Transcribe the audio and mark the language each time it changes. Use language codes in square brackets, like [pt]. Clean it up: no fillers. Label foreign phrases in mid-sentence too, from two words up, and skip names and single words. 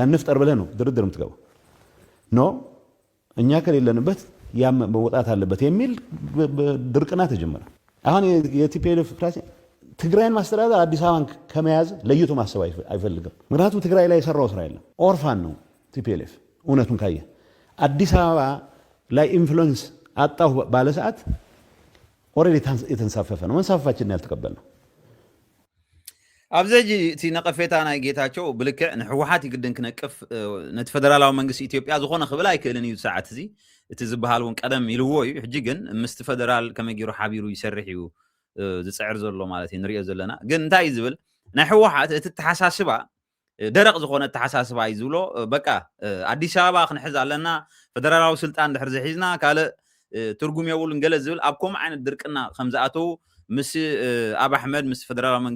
[am] እንፍጠር ብለህ ነው ድርድር የምትገባው ኖ እኛ ከሌለንበት ያም መውጣት አለበት የሚል ድርቅና ተጀመረ አሁን የቲፒኤልኤፍ ክላስ ትግራይን ማስተዳደር አዲስ አበባን ከመያዝ ለይቶ ማሰብ አይፈልግም ምክንያቱም ትግራይ ላይ የሰራው ስራ የለም ኦርፋን ነው ቲፒኤልኤፍ እውነቱን ካየ አዲስ አበባ ላይ ኢንፍሉዌንስ አጣው ባለ ሰዓት ኦሬዲ የተንሳፈፈ ነው መንሳፈፋችን ያልተቀበልነው [ti] ኣብዘጂ እቲ ነቀፌታ ናይ ጌታቸው ብልክዕ ንሕወሓት ይግድን ክነቅፍ ነቲ ፌደራላዊ መንግስቲ ኢትዮጵያ ዝኾነ ክብል ኣይክእልን እዩ ሰዓት እዚ እቲ ዝበሃል እውን ቀደም ኢልዎ እዩ ሕጂ ግን ምስቲ ፌደራል ከመይ ገይሩ ሓቢሩ ይሰርሕ እዩ ዝፅዕር ዘሎ ማለት እዩ ንሪኦ ዘለና ግን እንታይ እዩ ዝብል ናይ ሕወሓት እቲ ተሓሳስባ ደረቕ ዝኾነ ተሓሳስባ እዩ ዝብሎ በቃ ኣዲስ አበባ ክንሕዝ ኣለና ፌደራላዊ ስልጣን ድሕር ዝሒዝና ካልእ ትርጉም የብሉን ገለ ዝብል ኣብ ከምኡ ዓይነት ድርቅና ከም ዝኣተው ምስ ኣብ ኣሕመድ ምስ ፌደራላዊ መንግስቲ